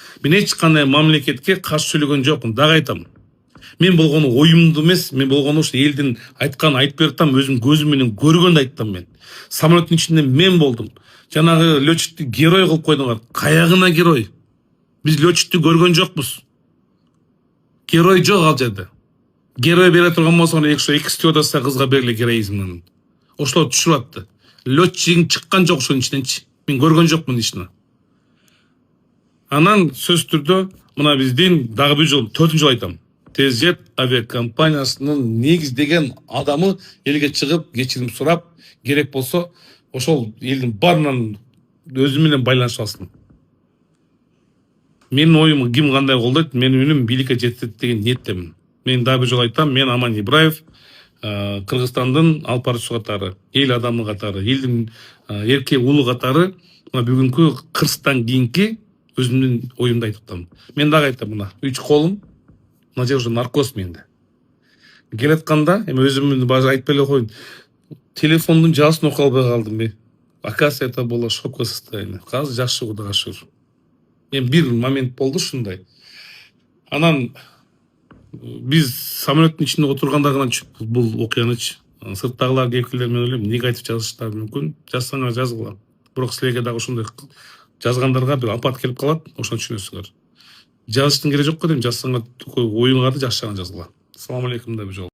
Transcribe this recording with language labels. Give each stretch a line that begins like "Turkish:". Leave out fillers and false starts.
Kyrgyz: Мен эч кандай мамлекетке каршы сүйлөгөн жокмун, дагы айтам. Мен болгону оюмду эмес, мен болгону ушу элдин айтканын айтып берип атам, өзүм көзүм менен көргөндү айттым мен. Самолеттин ичинде мен болдум. Жанагы летчикти герой кылып койдуңар. Каягына герой? Биз летчикти көргөн жокпуз. Герой жок ал жерде. Герой бере турган болсо, эки стюардесса кызга бергиле героизмин. Ошолор түшүрүп атты. Летчигиң чыккан жок ошонун ичиненчи. Мен көргөн жокмун ишини. Анан сөз түрдө мына биздин дагы бир жол, 4-нчү жол айтам. Тезжет авиакомпаниясынын негиздеген адамы элге чыгып, кечирим сурап, керек болсо ошол элдин баарынан өзү менен байланышып алсын. Менин оюм ким кандай колдойт, менин үнүм бийликке жетет деген ниеттемин. Мен дагы бир жолу айтам, мен Аман Ибраев, Кыргызстандын алпарчы катары, эл адамы катары, элдин эрке улу катары, бүгүнкү кырсыктан кийинки өзүмдүн оюмду айтып атам. Мен дагы айтам, мына 3 колум, мына жер уже наркоз менде. Келатканда, эми өзүмдүн баары айтып эле коеюн. Телефондун жазысын окуй албай калдым.
Russian: Оказывается, это было шоковое состояние.
Kyrgyz: Казыр жакшы, Кудайга шүгүр. Мен бир момент болду ушундай. Анан биз самолеттин ичинде отурганда гана бул окуянычы. Сырттагылар кепкилер мен ойлойм, эмнеге айтып жазыштары мүмкүн? Жазсаңар жазгыла. Бирок силерге дагы ошондой жазгандарга бир апат келип калат, ошону түшүнөсүңөр. Жазыштын кереги жок го дейм, жазсаңар оюңарды жакшы жагын жазгыла. Assalomu alaykum da bir